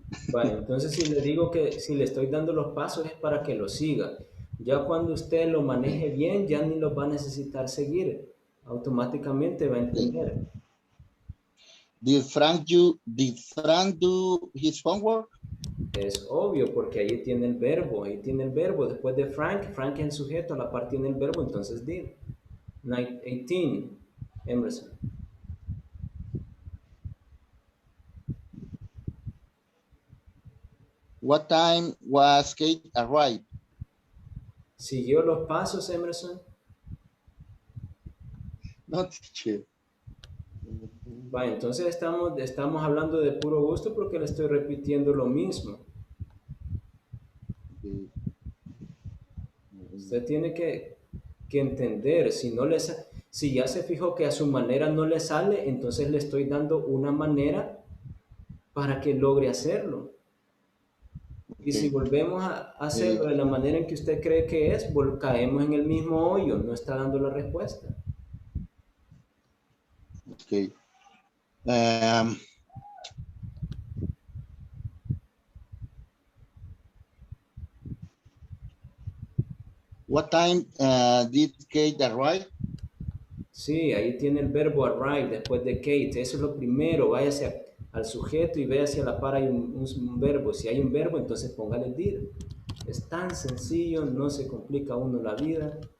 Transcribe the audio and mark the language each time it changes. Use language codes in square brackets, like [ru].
[es] Bueno, entonces si le digo que si le estoy dando los pasos es para que lo siga. Ya cuando usted lo maneje bien, ya ni los va a necesitar seguir. Automáticamente va a entender. [en] Did Frank do his homework? [es] Es obvio porque ahí tiene el verbo, Después de Frank, Frank es el sujeto, a la par tiene el verbo, entonces did. 18, Emerson. [en] What time was Kate arrived? [es] ¿Siguió los pasos, Emerson? [en] No, teacher. [es] Va, entonces estamos hablando de puro gusto porque le estoy repitiendo lo mismo. Usted tiene que entender, si ya se fijó que a su manera no le sale, entonces le estoy dando una manera para que logre hacerlo. Y si volvemos a hacerlo de la manera en que usted cree que es, caemos en el mismo hoyo, no está dando la respuesta. [en] Okay. What time did Kate arrive? [es] Sí, ahí tiene el verbo arrive después de Kate. Eso es lo primero. Váyase al sujeto y vea si a la par hay un verbo. Si hay un verbo, entonces póngale did. Es tan sencillo, no se complica uno la vida.